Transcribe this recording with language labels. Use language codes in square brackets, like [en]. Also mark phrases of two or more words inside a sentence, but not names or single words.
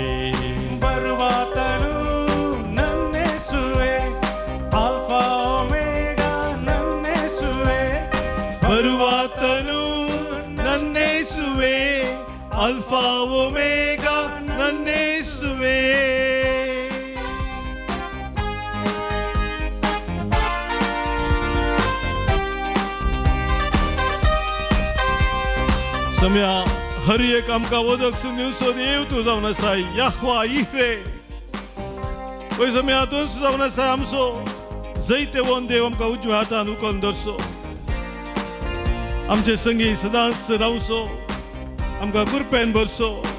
[kn] ಬರುವಾತನು ನನ್ನೇಸುವೆ, ಆಲ್ಫಾ ಒಮೆಗಾ ನನ್ನೇಸುವೆ, ಬರುವಾತನು ನನ್ನೇಸುವೆ, ಅಲ್ಫಾ ಒಮೆಗಾ ನನ್ನೇಸುವೆ. [kok] सम्या हर एक आमकां वदक दिवचो देव तूं जावन आसा, याहवा इरे. पळय सम्या तूंच जावन आसा आमचो जैते वन देव, आमकां उजव्या हातान उखलून धरचो, आमचे संगी सदांच रावचो, आमकां कृपेन भरचो.